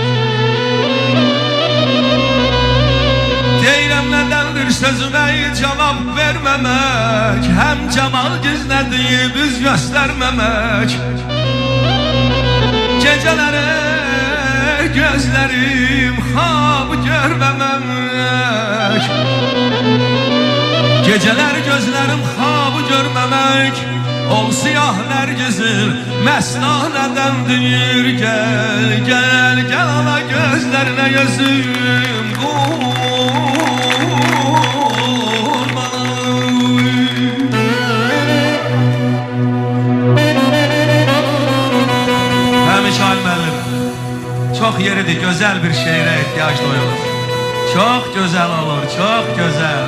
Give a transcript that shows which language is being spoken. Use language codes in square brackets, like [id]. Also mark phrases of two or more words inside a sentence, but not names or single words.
[az] Deyirəm nədəndir sözümə cavab verməmək, həm cəmal gizlədib üz göstərməmək? Gecələrə gözlərim xab görməmək, [tr] geceler gözlerim xabı görmemek, [az] ol siyah nərgizir məsnanədən deyir. [tr] Gel, gel, gel ala gözlerine gözüm qurbanım. Mikail müəllim, çok yeridir, güzel bir şeire ihtiyaç duyulur. Çok güzel olur, çok güzel.